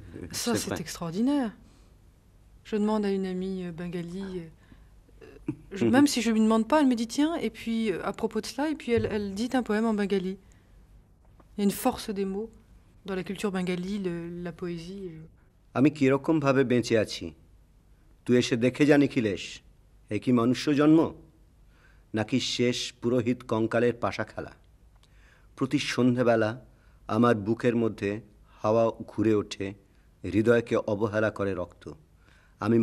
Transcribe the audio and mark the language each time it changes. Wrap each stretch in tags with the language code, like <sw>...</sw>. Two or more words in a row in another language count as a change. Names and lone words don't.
<fr>Ça, c'est extraordinaire. Je demande à une amie bengali, même si je ne lui demande pas, elle me dit tiens, et puis à propos de cela, et puis elle dit un poème en bengali. Il y a une force des mots dans la culture bengali, la poésie.</fr> <bn>আমি কিরকম ভাবে বেঁচে আছি তুই এসে দেখে যা নিখিলেশ এ কি মনুষ্য জন্ম নাকি শেষ পুরোহিত কঙ্কালের পাশা খেলা প্রতি সন্ধ্যাবেলা আমার বুকের মধ্যে হাওয়া ঘুরে ওঠে হৃদয়কে অবহেলা করে রক্ত আমি</bn>